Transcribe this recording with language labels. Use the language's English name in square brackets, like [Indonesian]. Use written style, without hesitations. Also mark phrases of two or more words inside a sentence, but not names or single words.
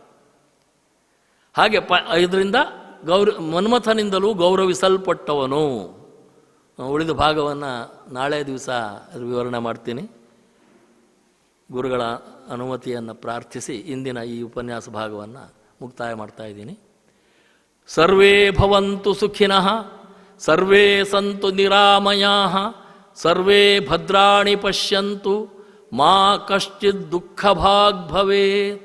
[Kannada] ಹಾಗೆ ಇದರಿಂದ ಮನ್ಮಥನಿಂದಲೂ ಗೌರವಿಸಲ್ಪಟ್ಟವನು. ಉಳಿದ ಭಾಗವನ್ನು ನಾಳೆ ದಿವಸ ವಿವರಣೆ ಮಾಡ್ತೀನಿ. ಗುರುಗಳ ಅನುಮತಿಯನ್ನು ಪ್ರಾರ್ಥಿಸಿ ಇಂದಿನ ಈ ಉಪನ್ಯಾಸ ಭಾಗವನ್ನು ಮುಕ್ತಾಯ ಮಾಡ್ತಾ ಇದ್ದೀನಿ. [Sanskrit] ಸರ್ವೇ ಭವಂತು ಸುಖಿನಃ, ಸರ್ವೇ ಸಂತು ನಿರಾಮಯಾಃ, ಸರ್ವೇ ಭದ್ರಾಣಿ ಪಶ್ಯಂತು, ಮಾ ಕಶ್ಚಿತ್ ದುಃಖಭಾಗ್ ಭವೇತ್.